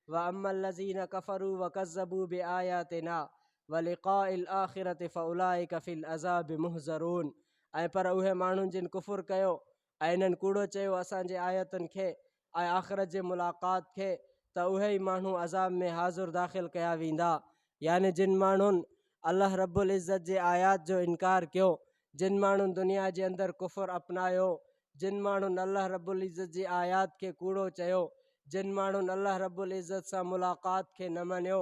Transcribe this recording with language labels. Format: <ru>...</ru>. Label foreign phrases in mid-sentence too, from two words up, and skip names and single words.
<ar>وأما الذين كفروا وكذبوا بآياتنا ولقاء الآخرة فأولئك في العذاب محضرون.</ar> <sd>ऐं पर उहे माण्हुनि जिन कुफ़ुर कयो ऐं इन्हनि कूड़ो चयो असांजे आयतुनि खे ऐं आख़िरत जे मुलाक़ात खे, त उहे ई माण्हू अज़ाब में हाज़ुर दाख़िल कया वेंदा। यानी जिन माण्हुनि अल्लाह</sd> <ar>ربّ العزّة</ar> <sd>जे आयात जो इनकार कयो, जिन माण्हुनि दुनिया जे अंदरि कुफ़ुर अपनायो, जिन माण्हुनि अल्लाह</sd> <ar>ربّ العزّة</ar> <sd>जी आयात खे कूड़ो चयो, जिन माण्हुनि अल्लाह</sd> <ar>ربّ العزّة</ar> <sd>सां मुलाक़ात खे न मञियो।</sd>